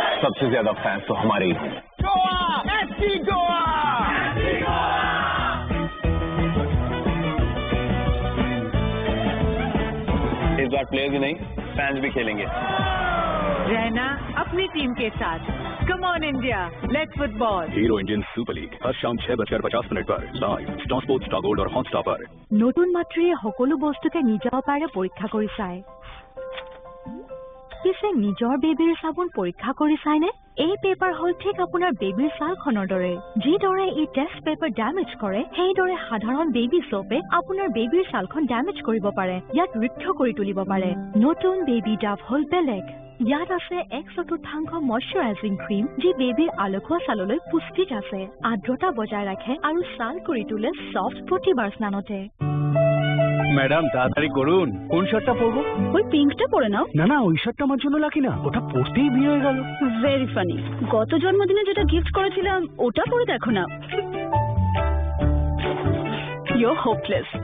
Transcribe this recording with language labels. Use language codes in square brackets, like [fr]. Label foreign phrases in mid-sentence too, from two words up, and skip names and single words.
[hi] सबसे ज्यादा फैंस तो हमारे ही होंगे। इस बार प्लेयर्स ही नहीं, फैंस भी खेलेंगे। रहना अपनी टीम के साथ। [en] come on India, let's football. [hi] हीरो इंडियन सुपर लीग हर शाम 6:50 पर लाइव स्टार स्पोर्ट्स, स्टार गोल्ड और हॉटस्टार पर। [as] নতুন মাতৃয়ে সকলো বস্তুকে নিজৰ পাৰে পৰীক্ষা কৰি চায়। পিছে নিজৰ বেবীৰ চাবোন পৰীক্ষা কৰি চায়নে? এই পেপাৰ হ'ল ঠিক আপোনাৰ বেবীৰ ছালখনৰ দৰে। যিদৰে ই [en] test paper [as] ডেমেজ কৰে, সেইদৰে সাধাৰণ বেবী সোপে আপোনাৰ বেবীৰ ছালখন ডেমেজ কৰিব পাৰে, ইয়াক ৰুক্ষ কৰি তুলিব পাৰে। নতুন বেবী ডাভ হ'ল বেলেগ। ইয়াত আছে 1/4 [en] moisturizing cream, [as] যি বেবীৰ আলসুৱা ছাললৈ পুষ্টিক আছে, আৰ্দ্ৰতা বজাই ৰাখে আৰু ছাল কৰি তোলে সফট প্ৰতিবাৰ স্নানতে। [bn] ম্যাডাম তাড়াতাড়ি করুন, কোন শার্টটা পরবো? ওই পিঙ্কটা পরে নাও। না না, ওই শার্টটা আমার জন্য লাকি না, ওটা পরতেই বিয়ে হয়ে গেল। [en] very funny. [bn] গত জন্মদিনে যেটা গিফট করেছিলাম ওটা পরে দেখো না। [en] you are hopeless.